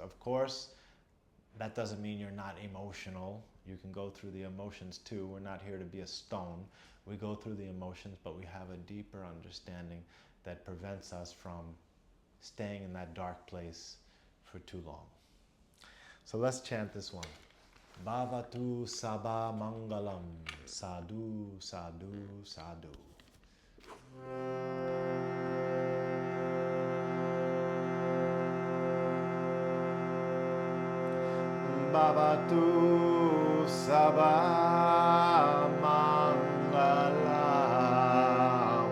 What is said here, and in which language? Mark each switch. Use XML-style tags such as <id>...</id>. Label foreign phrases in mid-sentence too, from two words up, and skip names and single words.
<en>Of course, that doesn't mean you're not emotional. You can go through the emotions too. We're not here to be a stone. We go through the emotions, but we have a deeper understanding that prevents us from staying in that dark place for too long. So let's chant this one.</en> <pi>Bhavatu sabba mangalam. Sadhu, sadhu, sadhu. Bhavatu sabba mangalam.</pi>